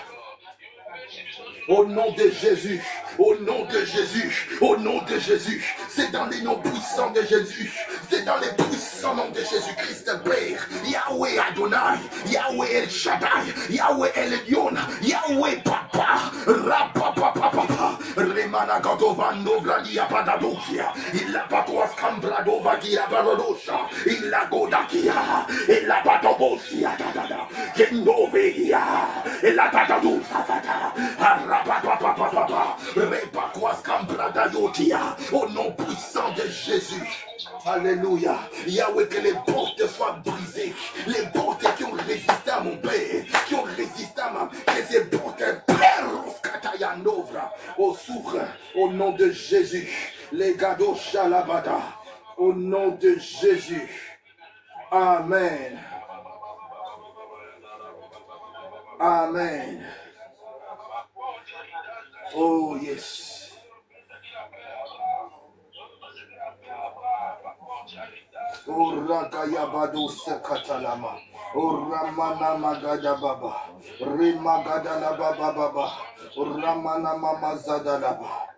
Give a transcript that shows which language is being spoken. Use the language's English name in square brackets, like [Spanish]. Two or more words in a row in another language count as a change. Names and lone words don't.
[French] Au nom de Jésus, au nom de Jésus, au nom de Jésus, c'est dans les noms puissants de Jésus, c'est dans les puissants noms de Jésus-Christ, Père, Yahweh Adonai, Yahweh El Shaddai, Yahweh El Elyon, Yahweh Papa, Rapapapapa, Remanagadovando Bradia Padadokia, Illa Pacoas Cambradova Gia Barodosha, Illa Godakia, Illa Patobosia, Kendovia, Illa Tatadusa, Arapapapapapa, Repacoas Cambradayotia, au nom puissant de Jésus. Alléluia. Yahweh, que les portes soient brisées. Les portes qui ont résisté à mon Père, qui ont résisté à ma... Que ces portes au souffre, au nom de Jésus. Les gados Shalabada. Au nom de Jésus. Amen. Amen. [English] Oh yes. Orakayabado Sekatalama, Oramana Magada Baba, Remagada la Baba Baba, Oramana Mama Zadalaba.